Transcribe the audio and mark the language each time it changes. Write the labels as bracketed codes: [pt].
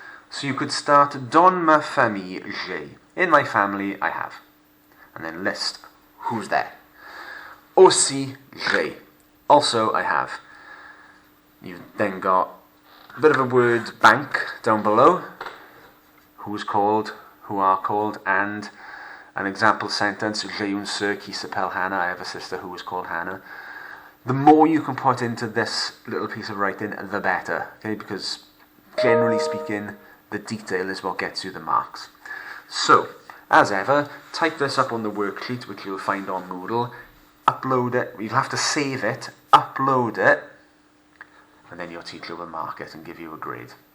[en] So you could start, [fr] dans ma famille, j'ai. [en] In my family, I have. And then list who's there. [fr] Aussi, j'ai. [en] Also, I have. You've then got a bit of a word bank down below. Who's called, who are called, and an example sentence, [fr] j'ai une sœur qui s'appelle Hannah. [en] I have a sister who is called Hannah. The more you can put into this little piece of writing, the better. Okay, because generally speaking, the detail is what gets you the marks. So, as ever, type this up on the worksheet, which you'll find on Moodle, upload it, you'll have to save it, upload it, and then your teacher will mark it and give you a grade.